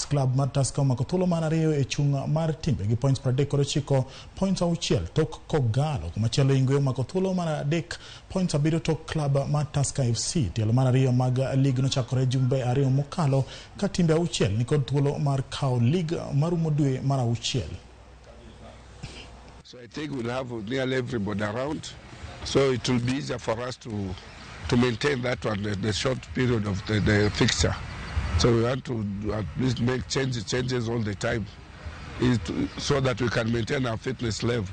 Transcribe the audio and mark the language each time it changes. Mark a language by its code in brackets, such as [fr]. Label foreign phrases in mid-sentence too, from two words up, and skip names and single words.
[luo] Klab mar Tusker omako thuolo mar ariyo e chung' mar timbe gi points 39, points 6 tok kogalo. Kumachielo Ingwe omako thuolo mar adek points 7 tok klab mar Tusker FC. Tielo mar ariyo mag lig nochakore jumbe ariyo mokalo ka timbe 6 nikod thuolo mar kao lig marumo dwe mar 6. [en] So I think we'll have nearly everybody around, so it will be easier for us to maintain that one, the short period of the fixture. So we want to at least make changes all the time, so that we can maintain our fitness level.